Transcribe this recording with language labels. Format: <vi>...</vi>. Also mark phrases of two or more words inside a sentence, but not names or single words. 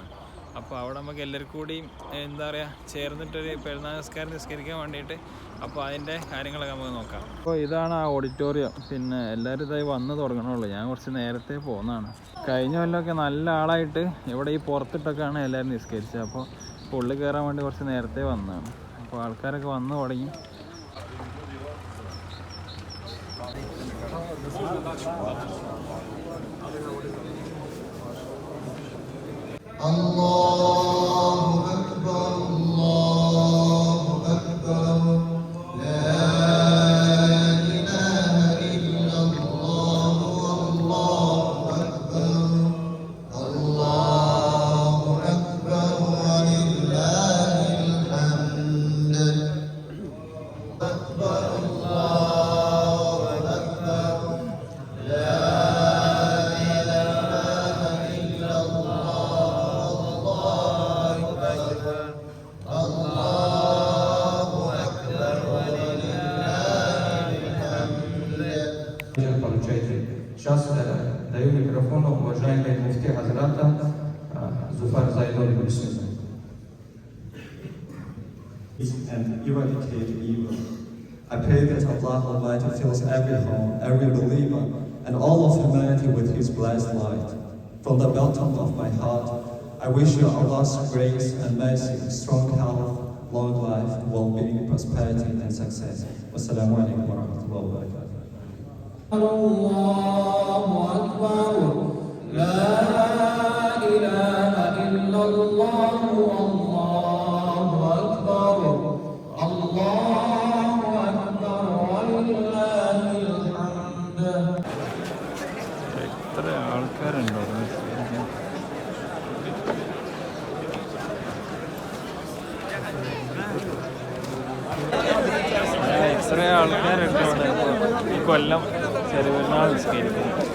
<ml>അപ്പോൾ അവിടെ നമുക്ക് എല്ലാവർക്കും കൂടി ചേർന്നിട്ടൊരു പെരുന്നാൾ നിസ്കരിക്കാൻ വേണ്ടിയിട്ട് അപ്പോൾ അതിൻ്റെ കാര്യങ്ങളൊക്കെ നമുക്ക് നോക്കാം. അപ്പോൾ ഇതാണ് ആ ഓഡിറ്റോറിയം. പിന്നെ എല്ലാവരും ഇതായി വന്ന് തുടങ്ങണുള്ളൂ. ഞാൻ കുറച്ച് നേരത്തെ പോകുന്നതാണ്. കഴിഞ്ഞ കൊല്ലമൊക്കെ നല്ല ആളായിട്ട് ഇവിടെ ഈ പുറത്തിട്ടൊക്കെയാണ് എല്ലാവരും നിസ്കരിച്ചത്. അപ്പോൾ ഉള്ളിൽ കയറാൻ വേണ്ടി കുറച്ച് നേരത്തെ വന്നതാണ്. അപ്പോൾ ആൾക്കാരൊക്കെ വന്ന് തുടങ്ങി.</ml> <ar>الله أكبر، الله أكبر، لا إله إلا الله، الله أكبر، الله أكبر، ولله الحمد. أكبر، الله أكبر، لا</ar> <ru>Сейчас даю микрофон уважаемой муфти Хазрата Зуфар Зайдон Мусlim.</ru> <en>And eradicate evil. I pray that Allah Almighty fills every home, every believer, and all of humanity with His blessed light. From the bottom of my heart, I wish you Allah's grace and mercy, strong health, long life, well-being, prosperity, and success.</en> <ar>والسلام عليكم ورحمة الله وبركاته. الله أكبر، لا إله إلا الله، الله أكبر، الله أكبر، ولله الحمد.</ar> <ml>എത്ര ആൾക്കാരുണ്ടോ? എത്ര ആൾക്കാരുണ്ട് ഇവിടെ ഈ കൊല്ലം ചെറിയ പെരുന്നാൾ നിസ്കരിക്കുന്നത്.</ml>